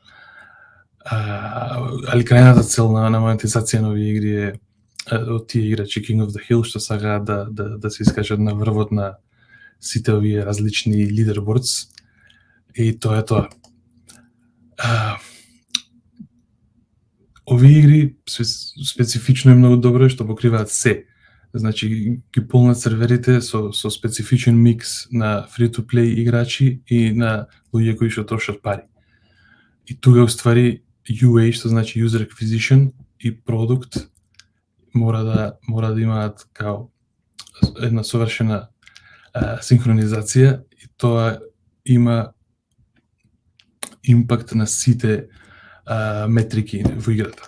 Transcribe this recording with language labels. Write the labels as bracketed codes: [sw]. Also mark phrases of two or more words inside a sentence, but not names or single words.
[mk] Али крајната цел на монетизација на овие игри е од тие играчи [en] King of the Hill [mk] што сакаат да се искажат на врвот на сите овие различни лидербордс, и тоа е тоа. Овие игри специфично е многу добро што покриваат се. Значи ги полнат серверите со специфичен микс на [en] free-to-play [mk] играчи и на луѓе кои што трошат пари. И тука уствари UA, што значи [en] User Acquisition, [mk] и продукт мора да имаат као една совршена синхронизација, и тоа има импакт на сите метрики во играта.